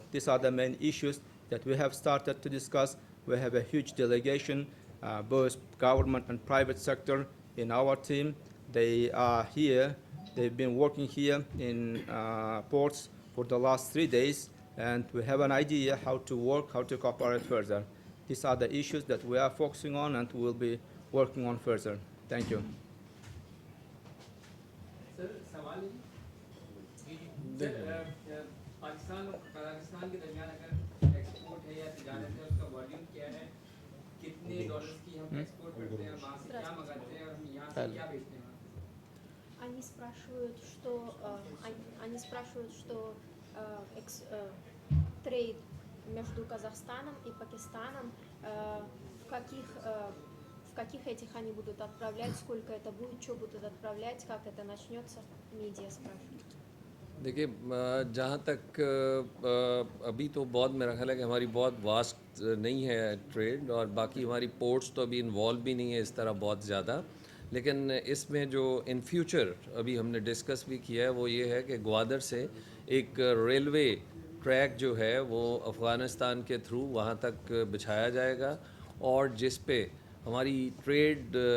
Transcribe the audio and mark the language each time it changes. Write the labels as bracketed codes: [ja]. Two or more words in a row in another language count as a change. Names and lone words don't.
[en] These are the main issues that we have started to discuss. We have a huge delegation, both government and private sector in our team. They are here. They've been working here in ports for the last 3 days, and we have an idea how to work, how to cooperate further. These are the issues that we are focusing on and will be working on further. Thank you. [ur] سر سوال ہے سر پاکستان اور قزاقستان کے درمیان اگر ایکسپورٹ ہے یا تجارت ہے اس کا والیوم کیا ہے کتنے ڈالرز کی ہم ایکسپورٹ کرتے ہیں وہاں سے کیا منگاتے ہیں اور ہم یہاں سے کیا بیچتے ہیں [ru] Они спрашивают, что трейд между Казахстаном и Пакистаном, в каких этих они будут отправлять, сколько это будет, что будут отправлять, как это начнется, медиа спрашивают. [ur] دیکھیے جہاں تک ابھی تو بہت میرا خیال ہے کہ ہماری بہت واسٹ نہیں ہے ٹریڈ، اور باقی ہماری پورٹس تو ابھی انوالو بھی نہیں ہے اس طرح بہت زیادہ، لیکن اس میں جو [en] in future [ur] ابھی ہم نے ڈسکس بھی کیا ہے وہ یہ ہے کہ گوادر سے ایک [en] railway track [ur] جو ہے وہ افغانستان کے تھرو وہاں تک بچھایا جائے گا، اور جس پہ ہماری ٹریڈ